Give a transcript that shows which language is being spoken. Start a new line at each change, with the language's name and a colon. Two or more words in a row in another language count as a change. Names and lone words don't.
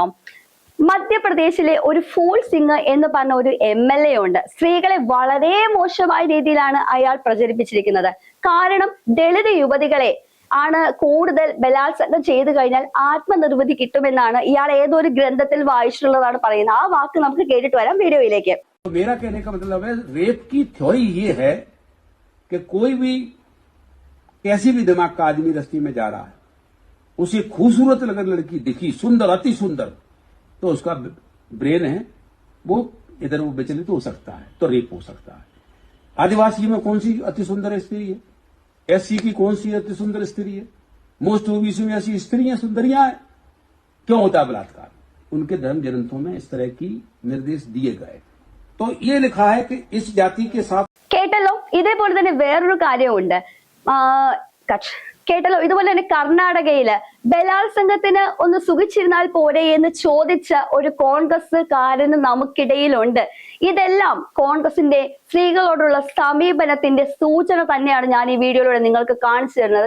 Malayalam: മധ്യപ്രദേശിലെ ഒരു ഫൂൾ സിംഗ് എന്ന് പറഞ്ഞ ഒരു MLA ഉണ്ട്. സ്ത്രീകളെ വളരെ മോശമായ രീതിയിലാണ് അയാൾ പ്രചരിപ്പിച്ചിരിക്കുന്നത്. കാരണം ദളിത് യുവതികളെ ആണ് കൂടുതൽ ബലാത്സംഗം ചെയ്തു കഴിഞ്ഞാൽ ആത്മനിർവൃതി കിട്ടുമെന്നാണ് ഇയാൾ ഏതൊരു ഗ്രന്ഥത്തിൽ വായിച്ചിട്ടുള്ളതാണ് പറയുന്നത്. ആ വാക്ക് നമുക്ക് കേട്ടിട്ട് വരാം വീഡിയോയിലേക്ക്.
Hindi: मेरा कहने का मतलब है, रेप की थ्योरी ये है कि कोई भी कैसी भी दिमाग का आदमी रस्ते में जा रहा है, उसे खूबसूरत अगर लड़की दिखी, सुंदर, अति सुंदर, तो उसका ब्रेन है वो इधर वो विचलित हो सकता है, तो रेप हो सकता है। आदिवासी में कौन सी अति सुंदर स्त्री है? SC की कौन सी अति सुंदर स्त्री है? मोस्ट OBC में ऐसी स्त्रियां सुंदरियां हैं। क्यों होता है बलात्कार? उनके धर्म ग्रंथों में इस तरह की निर्देश दिए गए। तो ये लिखा है कि इस जाति के साथ
Malayalam: കേട്ടല്ലോ. ഇതേപോലെ തന്നെ വേറൊരു കാര്യമുണ്ട്. കേട്ടല്ലോ ഇതുപോലെ തന്നെ കർണാടകയില് ബലാത്സംഗത്തിന് ഒന്ന് സുഖിച്ചിരുന്നാൽ പോരെ എന്ന് ചോദിച്ച ഒരു കോൺഗ്രസ്സുകാരന് നമുക്കിടയിലുണ്ട്. ഇതെല്ലാം കോൺഗ്രസിന്റെ സ്ത്രീകളോടുള്ള സമീപനത്തിന്റെ സൂചന തന്നെയാണ് ഞാൻ ഈ വീഡിയോയിലൂടെ നിങ്ങൾക്ക് കാണിച്ചു തരുന്നത്.